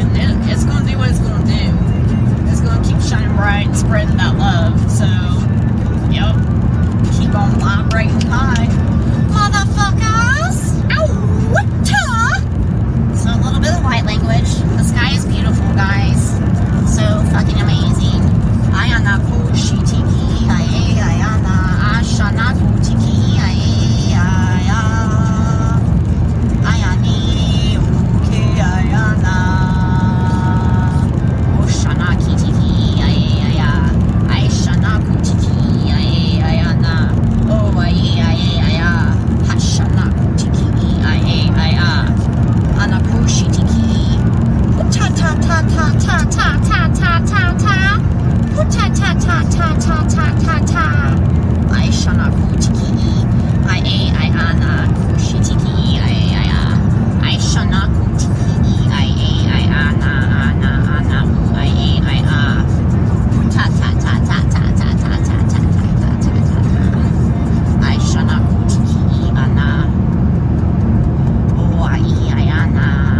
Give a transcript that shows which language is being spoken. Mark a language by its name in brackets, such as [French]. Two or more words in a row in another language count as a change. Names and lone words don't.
[English] It's gonna do what it's gonna do. It's gonna keep shining bright and spreading that love. So, yep. Keep on loud, bright, and high. Motherfuckers! Ow! So, a little bit of light language. The sky is beautiful, guys. So fucking amazing. Ayana kushitiki, ayana, ashana kutiki, ayana. Ayani, uke, ayana. Oshana kitiki, ayaya. Aishana kutiki, ayana. Oh, ayaya. Hashana kutiki, ayaya. Anakushitiki. Ta ta ta ta ta ta ta ta ta ta. Ta ta ta ta ta ta ta ta. Aishana kutiki, ayana kushitiki, ayaya. Aishana kutiki, ayana ana ayaya. Ta ta ta ta ta ta ta ta ta ta ta ta. Aishana kutiki, ana. Oh, ayana.